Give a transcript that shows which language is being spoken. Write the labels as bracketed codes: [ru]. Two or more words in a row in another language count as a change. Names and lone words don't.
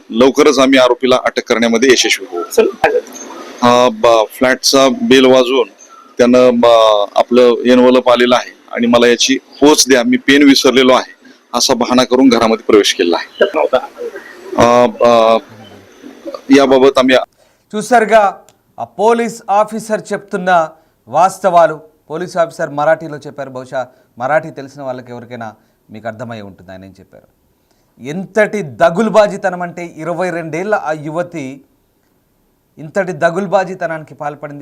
[mr] लवकरच आम्ही आरोपीला अटक करण्यामध्ये यशस्वी होऊ. फ्लॅटचा बेल वाजवून त्यानं आपलं एनवलप आलेलं आहे आणि मला याची पोच द्या, मी पेन विसरलेलो आहे असा बहाणा करून घरामध्ये प्रवेश केला आहे. याबाबत आम्ही [te] చూసారుగా ఆ [en] police officer [te] చెప్తున్న వాస్తవాలు. [en] police officer [te] మరాఠీలో చెప్పారు. బహుశా మరాఠీ తెలిసిన వాళ్ళకి ఎవరికైనా మీకు అర్థమై ఉంటుంది ఆయన ఏం చెప్పారు. ఎంతటి దగులుబాజీతనం అంటే 22 ఏళ్ల ఆ యువతి ఇంతటి దగులుబాజీతనానికి పాల్పడింది.